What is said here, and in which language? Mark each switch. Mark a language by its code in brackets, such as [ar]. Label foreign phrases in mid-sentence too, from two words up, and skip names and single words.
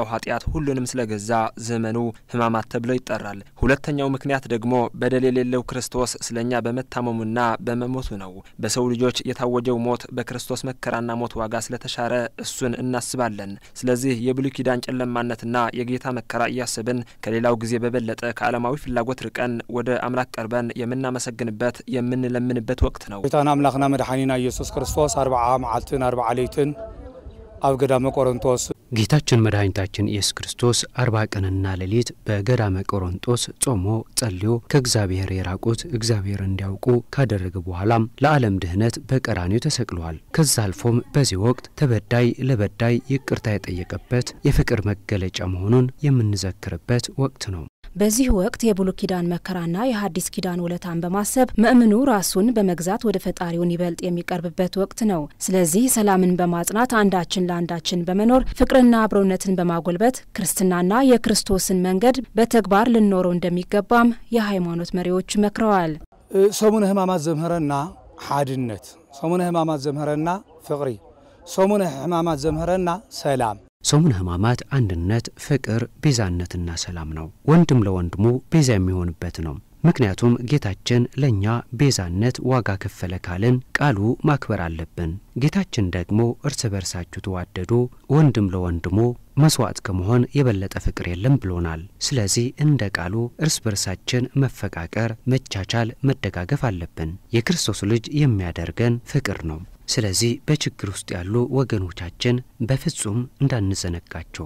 [am] ኃጢያት ሁሉንም ስለገዛ ዘመኑ ሕማማት ተብሎ ይጠራል። ሁለተኛው ምክንያት ደግሞ በደል የሌለው ክርስቶስ ስለኛ በመታመሙና በመሞቱ ነው። በሰው ልጆች የታወጀው ሞት በክርስቶስ መከራና ሞት ዋጋ ስለተሻረ እሱን እናስባለን። ስለዚህ የብሉይ ኪዳን ጨለማነትና የጌታ መከራ እያሰብን ከሌላው ጊዜ በበለጠ ከዓለማዊ ፍላጎት ቀን ወደ አምላክ ቀርበን የምናመሰግንበት የምንለምንበት ወቅት ነው። [ti] ጌታና አምላክና መድኃኒና ኢየሱስ ክርስቶስ 40 መዓልትን 40 ሌሊትን አብ ገዳመ ቆሮንቶስ [am] ጌታችን መድኃኒታችን ኢየሱስ ክርስቶስ 40 ቀንና ሌሊት በገዳመ ቆሮንቶስ ጾሞ ጸልዮ ከእግዚአብሔር የራቁት እግዚአብሔር እንዲያውቁ ካደረገ በኋላም ለዓለም ድህነት በቀራንዮ ተሰቅሏል። ከዛ አልፎም በዚህ ወቅት ተበዳይ ለበዳይ ይቅርታ የጠየቀበት የፍቅር መገለጫ መሆኑን የምንዘክርበት ወቅት ነው። በዚህ ወቅት የብሉይ ኪዳን መከራና የሐዲስ ኪዳን ውለታን በማሰብ ምእምኑ ራሱን በመግዛት ወደ ፈጣሪውን ይበልጥ የሚቀርብበት ወቅት ነው። ስለዚህ ሰላምን በማጽናት አንዳችን ለአንዳችን በመኖር ፍቅርና አብሮነትን በማጎልበት ክርስትናና የክርስቶስን መንገድ በተግባር ልንኖረው እንደሚገባም የሃይማኖት መሪዎች መክረዋል። [ti] ሰሙነ ሕማማት ዘምህረና ሓድነት፣ ሰሙነ ሕማማት ዘምህረና ፍቅሪ፣ ሰሙነ ሕማማት ዘምህረና ሰላም። [am] ሰሙነ ሕማማት አንድነት፣ ፍቅር፣ ቤዛነትና ሰላም ነው። ወንድም ለወንድሙ ቤዛ የሚሆንበት ነው። ምክንያቱም ጌታችን ለኛ ቤዛነት ዋጋ ከፈለ ካልን ቃሉ ማክበር አለብን። ጌታችን ደግሞ እርስ በርሳችሁ ተዋደዱ ወንድም ለወንድሙ መስዋዕት ከመሆን የበለጠ ፍቅር የለም ብሎናል። ስለዚህ እንደ ቃሉ እርስ በርሳችን መፈቃቀር፣ መቻቻል፣ መደጋገፍ አለብን። የክርስቶስ ልጅ የሚያደርገን ፍቅር ነው። ስለዚህ በችግር ውስጥ ያሉ ወገኖቻችን በፍጹም እንዳንዘነጋቸው።